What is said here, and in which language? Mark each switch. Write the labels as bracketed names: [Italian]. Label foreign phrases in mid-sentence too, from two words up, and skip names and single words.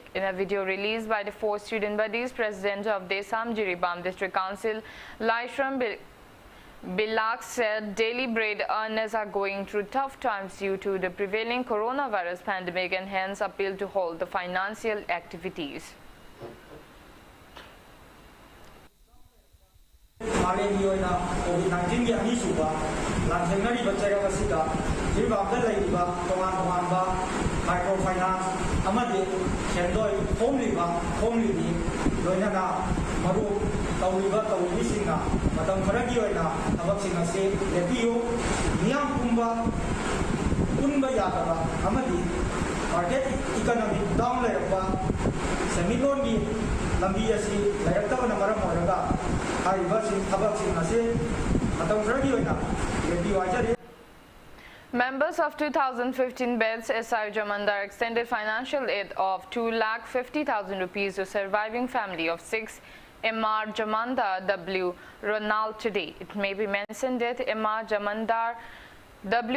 [English] In a video released by the 4 student bodies, President of DESAM Jiribam District Council, Laishram Bilak said daily bread earners are going through tough times due to the prevailing coronavirus pandemic and hence appeal to hold the financial activities. [Manipuri] COVID-19 microfinance amadi chendoi homely loinana maru tawliba tawlisinga matam kharagi oina tabak singa se lebiyo niyam kunba yataba amadi [English] market economic down [Manipuri] lerba semilon gi lambi asi layakta na maram oraga haiba sin tabak singa se matam kharagi oina lebiyo ajari. [English] Members of 2015 beds SI Jamandar extended financial aid of 2,50,000 rupees to surviving family of 6 MR Jamandar W. Ronald today. It may be mentioned that MR Jamandar W.